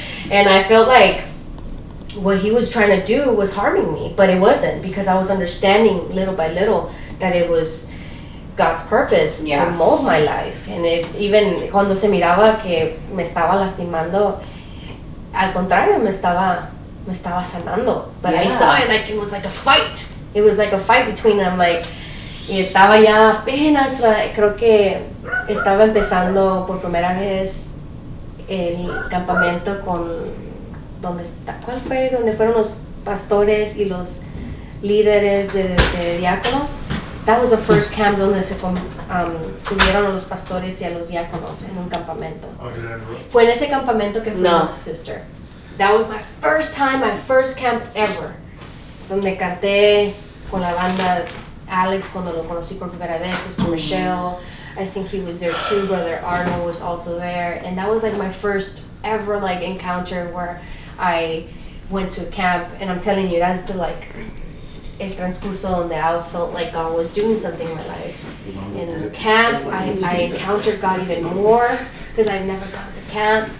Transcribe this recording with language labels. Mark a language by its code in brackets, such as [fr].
[en] And I felt like what he was trying to do was harming me, but it wasn't, because I was understanding little by little that it was God's purpose to mold my life. And even [es] cuando se miraba que me estaba lastimando, al contrario, me estaba sanando. [en] But I saw it like it was like a fight. It was like a fight between them, like, [es] y estaba ya apenas, creo que estaba empezando por primera vez el campamento ¿cuál fue? Donde fueron los pastores y los líderes de diáconos. [en] That was the first camp [es] donde se tuvieron a los pastores y a los diáconos en un campamento. Fue en ese campamento que fuimos, sister. [en] That was my first time, my first camp ever. [es] Donde canté con la banda Alex cuando lo conocí por primera vez, Sister Michelle. [en] I think he was there too. Brother Arnold was also there. And that was like my first ever like encounter where I went to a camp. And I'm telling you, that's the [es] el transcurso donde [en] I felt like God was doing something in my life. In the camp, I encountered God even more because I've never gone to camp.